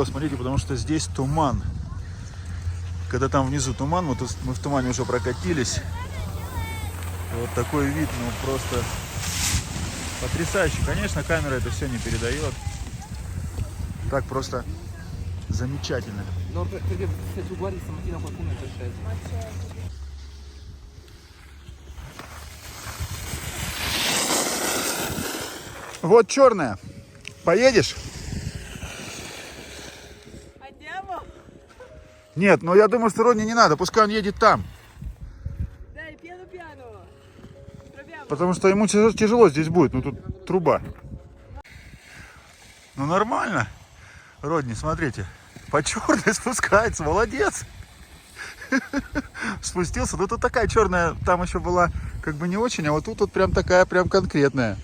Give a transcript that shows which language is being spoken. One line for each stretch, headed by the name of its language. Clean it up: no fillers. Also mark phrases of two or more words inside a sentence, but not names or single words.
Russian: Смотрите, потому что здесь туман. Когда там внизу туман, мы в тумане уже прокатились. И вот такой вид, ну, просто потрясающий. Конечно, камера это все не передает. Так просто замечательно.
Italian: No, perché se tu guardi stamattina qualcuno è già sceso.
Russian: Вот черная. Поедешь?
Italian: Andiamo?
Russian: Нет, но я думаю, что Родни не надо. Пускай он едет там.
Italian: Dai, piano piano. Proviamo.
Russian: Потому что ему тяжело здесь будет. Ну тут труба. Ну нормально. Родни, смотрите. По черной спускается. Молодец. Спустился. Ну тут такая черная. Там еще была как бы не очень. А вот тут вот прям такая, прям конкретная.